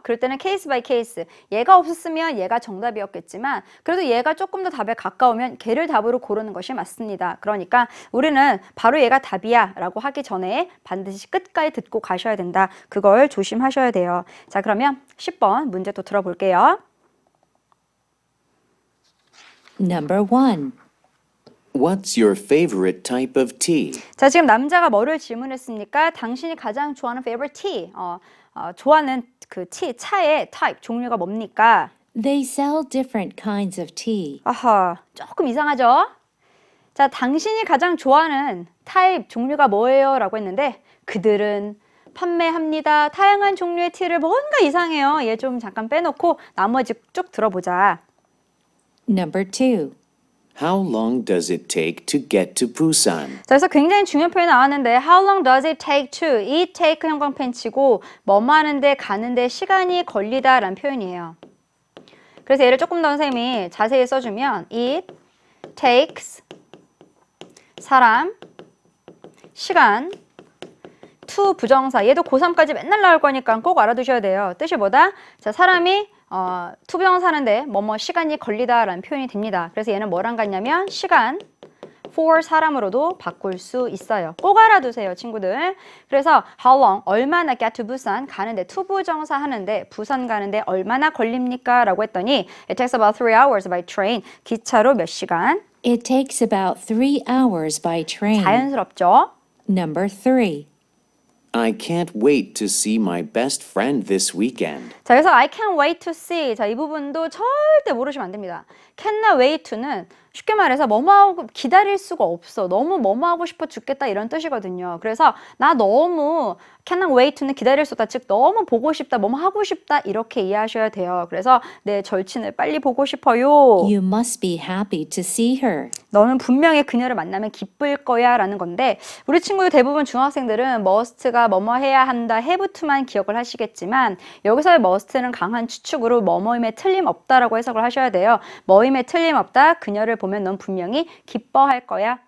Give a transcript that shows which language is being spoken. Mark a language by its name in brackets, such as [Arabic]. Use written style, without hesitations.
[Korean] 그럴 때는 케이스 바이 케이스. 얘가 없었으면 얘가 정답이었겠지만 그래도 얘가 조금 더 답에 가까우면 걔를 답으로 고르는 것이 맞습니다. 그러니까 우리는 바로 얘가 답이야 라고 하기 전에 반드시 끝까지 듣고 가셔야 된다. 그걸 조심하셔야 돼요. 자, 그러면 10번 문제 또 들어볼게요. [English] Number 1. What's your favorite type of tea? [Korean] 자, 지금 남자가 뭐를 질문했습니까? 당신이 가장 좋아하는 [English] favorite tea. [Korean] 좋아하는 그 tea, 차의 type, 종류가 뭡니까? [English] They sell different kinds of tea. [Korean] 아하, 조금 이상하죠? 자, 당신이 가장 좋아하는 타입, 종류가 뭐예요? 라고 했는데 그들은 판매합니다. 다양한 종류의 티를 뭔가 이상해요. 얘 좀 잠깐 빼놓고 나머지 쭉 들어보자. [English] Number 2. How long does it take to get to Busan? [Korean] 자, 그래서 굉장히 중요한 표현이 나왔는데 [English] How long does it take to? [Korean] 이 take 형광펜치고 뭐뭐 하는데 가는데 시간이 걸리다 라는 표현이에요. 그래서 얘를 조금 더 선생님이 자세히 써주면 [English] It takes [Korean] 사람, 시간, to 부정사. 얘도 고3까지 맨날 나올 거니까 꼭 알아두셔야 돼요. 뜻이 뭐다? 자, 사람이 to 부정사는데 뭐뭐 시간이 걸리다 라는 표현이 됩니다. 그래서 얘는 뭐랑 같냐면 시간, for 사람으로도 바꿀 수 있어요. 꼭 알아두세요, 친구들. 그래서 how long, 얼마나 [English] get to Busan, [Korean] 가는데 to 부정사 하는데 부산 가는데 얼마나 걸립니까? 라고 했더니 [English] it takes about 3 hours by train. [Korean] 기차로 몇 시간? [English] It takes about 3 hours by train. [Korean] 자연스럽죠? [English] Number 3. I can't wait to see my best friend this weekend. [Korean] 자, 그래서 [English] I can't wait to see. [Korean] 자, 이 부분도 절대 모르시면 안 됩니다. [English] cannot wait to [Korean] 는 쉽게 말해서 뭐뭐하고 기다릴 수가 없어. 너무 뭐뭐하고 싶어 죽겠다 이런 뜻이거든요. 그래서 나 너무 [English] cannot wait to [Korean] 는 기다릴 수 없다. 즉 너무 보고 싶다, 뭐뭐 하고 싶다 이렇게 이해하셔야 돼요. 그래서 내 절친을 빨리 보고 싶어요. [English] You must be happy to see her. [Korean] 너는 분명히 그녀를 만나면 기쁠 거야 라는 건데 우리 친구들 대부분 중학생들은 must가 뭐뭐 해야 한다, have to만 기억을 하시겠지만 여기서의 must는 강한 추측으로 뭐뭐임에 틀림없다라고 해석을 하셔야 돼요. 뭐임에 틀림없다, 그녀를 보면 넌 분명히 기뻐할 거야.